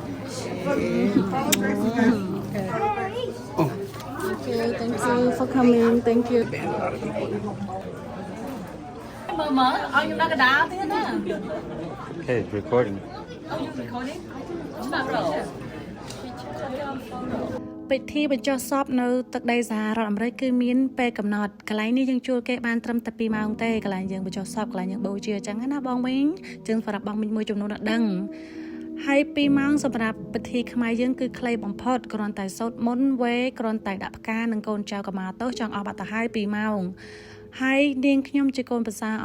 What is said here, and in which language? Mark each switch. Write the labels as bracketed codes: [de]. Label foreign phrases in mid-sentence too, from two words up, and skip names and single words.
[en] Thank you for coming. Thank you. Mama, are you not gonna die there now? Okay, it's recording. Oh, you recording? It's not real. [km] ពិធីបញ្ចុះសពនៅទឹកដីសហរដ្ឋអាមេរិកគឺមានពេលកំណត់កន្លែងនេះយើងជួលគេបានត្រឹមតែ2ម៉ោងទេកន្លែងយើងបញ្ចុះសពកន្លែងយើងបូជាអញ្ចឹងណាបងវិញយើងសម្រាប់បងវិញមួយចំនួនដល់ដឹងហើយ2ម៉ោងសម្រាប់ ពិធីខ្មែរយើងគឺខ្លីបំផុតគ្រាន់តែសូត្រមន្តវេគ្រាន់តែដាក់ផ្កានិងកូនចៅកម្មាទោសចង់អស់បាត់ទៅហើយ2ម៉ោងហើយនាងខ្ញុំជាកូនប្រសាអ